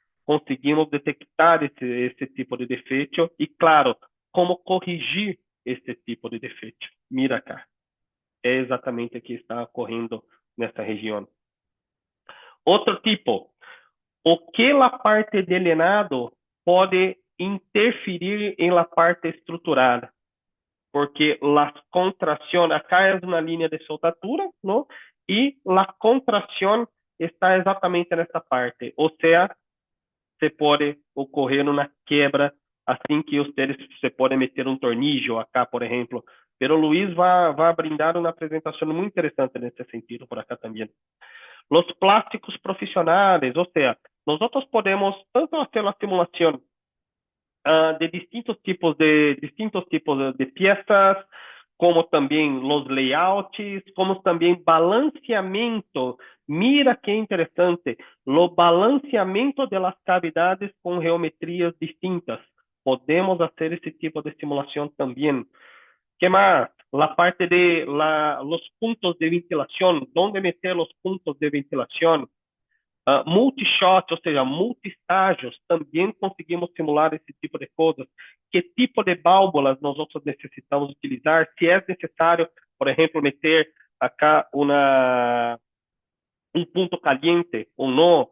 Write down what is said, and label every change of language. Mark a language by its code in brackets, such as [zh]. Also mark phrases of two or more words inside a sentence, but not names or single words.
[pt] conseguimos detectar esse tipo de defeito e, claro, como corrigir esse tipo de defeito. Mira cá, é exatamente o que está ocorrendo nessa região. Outro tipo, o que a parte de lenado pode interferir em [es] la parte [pt] estrutural, [es] porque la contracción, acá es una línea de soldatura, ¿no? Y la contracción está [pt] exatamente nessa parte, ou seja, se pode ocorrer uma quebra assim que ustedes se podem meter um [es] tornillo acá, [pt] por exemplo. Pero Luiz vai brindar uma apresentação muito interessante nesse sentido por acá também. [es] Los plásticos [pt] profissionais, ou seja, nós podemos tanto fazer uma simulação de distintos tipos de piezas, como também [es] los layouts, [pt] como também balanceamento. Mira que interessante, o balanceamento de [es] las cavidades [pt] com geometrias distintas. Podemos fazer esse tipo de simulação também. Que mais? [es] La parte de los puntos de ventilación, ¿dónde meter los puntos de ventilación? [pt] Multishot, ou seja, multi-estágios, também conseguimos simular esse tipo de coisas. Que tipo de válvulas nós necessitamos utilizar? Se é necessário, por exemplo, meter acá um ponto caliente ou não.